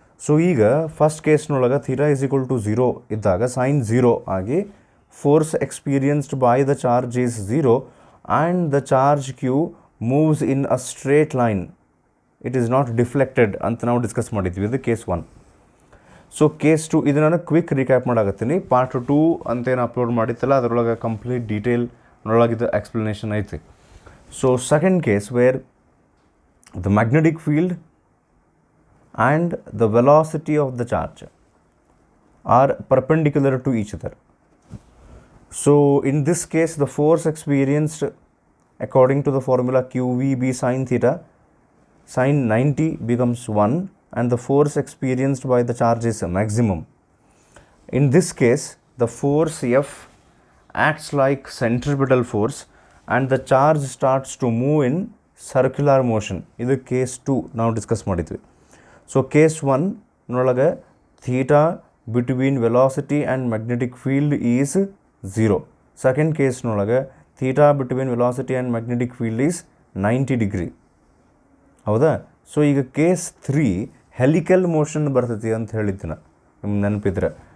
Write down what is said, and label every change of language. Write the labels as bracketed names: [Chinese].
[English] so ಈಗ first ಕೇಸ್ನೊಳಗೆ theta is equal to 0 ಇದ್ದಾಗ ಸೈನ್ 0 ಆಗಿ force experienced by the charge is 0 and the charge Q moves in a straight line, it is not deflected [Kannada] ಅಂತ ನಾವು discuss ಮಾಡಿದ್ವಿ. ಇದು case 1. So case 2 ಇದು ನಾನು quick recap ಮಾಡಾಕತ್ತೀನಿ. Part 2 ಅಂತೇನು upload ಮಾಡಿತ್ತಲ್ಲ ಅದರೊಳಗೆ ಕಂಪ್ಲೀಟ್ ಡೀಟೇಲ್ನೊಳಗಿದ್ದು ಎಕ್ಸ್ಪ್ಲನೇಷನ್ ಐತಿ. [English] So second case where the magnetic field and the velocity of the charge are perpendicular to each other. So in this case the force experienced according to the formula QVB sin theta, sin 90 becomes 1 and the force experienced by the charge is maximum. In this case the force F acts like centripetal force and the charge starts to move in circular motion. [Kannada] Idu case 2 now discuss ಮಾಡಿದ್ವಿ. [English] So case 1 ನೊಳಗೆ theta between velocity and magnetic field is 0. Second ಕೇಸ್ನೊಳಗೆ theta between velocity and magnetic field is 90 degree. ಹೌದಾ? [Kannada] So ಈಗ case 3 helical motion ಬರ್ತೈತಿ ಅಂತ ಹೇಳಿದ್ದೆ ನಿಮ್ಗೆ ನೆನಪಿದ್ರೆ.